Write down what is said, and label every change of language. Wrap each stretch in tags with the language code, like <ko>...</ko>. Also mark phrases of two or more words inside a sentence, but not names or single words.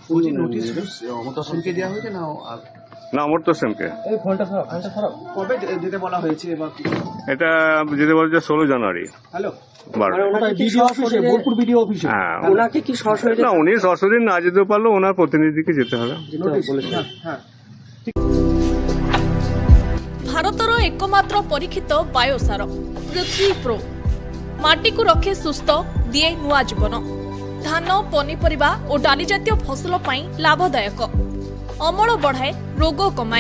<bn>না, অমর্ত্য সেনকে। কবে যেতে বলা হয়েছে? এটা যেতে বলছে 16 জানুয়ারি। হ্যালো, হ্যাঁ, ওনাকে কি সরাসরি? না, উনি সরাসরি না যেতে পারলো, ওনার প্রতিনিধিকে যেতে হবে।</bn> <or>ଭାରତର ଏକମାତ୍ର ପରୀକ୍ଷିତ ବାୟୋସାର ପୃଥ୍ୱୀ ପ୍ରୋ ମାଟିକୁ ରଖେ ସୁସ୍ଥ, ଦିଏ ନୂଆ ଜୀବନ। ଧାନ, ପନିପରିବା ଓ ଡାଲି ଜାତୀୟ ଫସଲ ପାଇଁ ଲାଭଦାୟକ, ଅମଳ ବଢ଼ାଏ, ରୋଗ କମାଏ।</or>